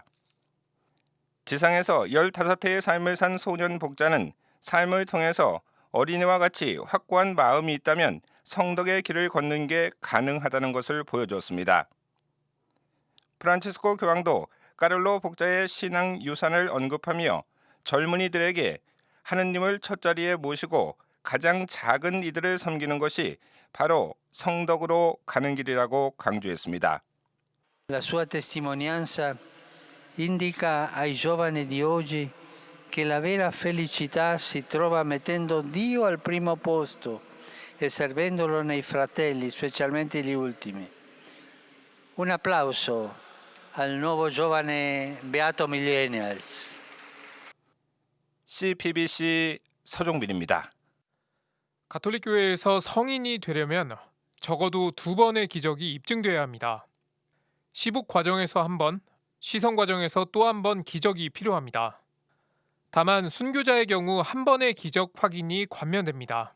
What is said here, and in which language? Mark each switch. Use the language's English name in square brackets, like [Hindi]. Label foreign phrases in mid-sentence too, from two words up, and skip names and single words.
[Korean] 지상에서 15해의 삶을 산 소년 복자는 삶을 통해서 어린이와 같이 확고한 마음이 있다면 성덕의 길을 걷는 게 가능하다는 것을 보여줬습니다. 프란치스코 교황도 까를로 복자의 신앙 유산을 언급하며 젊은이들에게 하느님을 첫자리에 모시고 가장 작은 이들을 섬기는 것이 바로 성덕으로 가는 길이라고 강조했습니다. [Italian] La sua testimonianza indica ai giovani di oggi che la vera felicità si trova mettendo Dio al primo posto e servendolo nei fratelli, specialmente gli ultimi. Un applauso al nuovo giovane Beato Millennials. [Korean] CPBC 서종빈입니다. 가톨릭 교회에서 성인이 되려면 적어도 2번의 기적이 입증돼야 합니다. 시복 과정에서 1번, 시성 과정에서 또 1번 기적이 필요합니다. 다만 순교자의 경우 1번의 기적 확인이 관면됩니다.